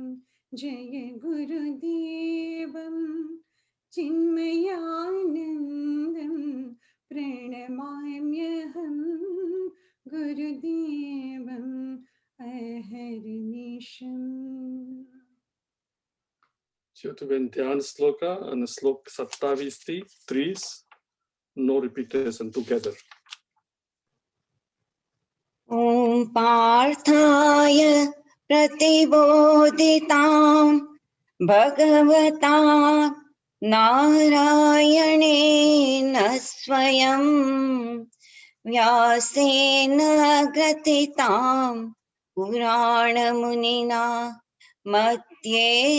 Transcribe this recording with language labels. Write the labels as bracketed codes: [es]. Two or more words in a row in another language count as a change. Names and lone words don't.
[sa] जय गुरुदेवं चिन्मयानन्दं प्रणमाम्यहं गुरुदेवम् अहर्निशम्। [gu] જ્યોતિબેન ધ્યાન શ્લોકા અને શ્લોક 27 થી 30. [en] No repetition together. [sa] ॐ पार्थाय प्रतिबोधितां भगवता नारायणेन स्वयं व्यासेन ग्रथितां पुराणमुनिना मध्ये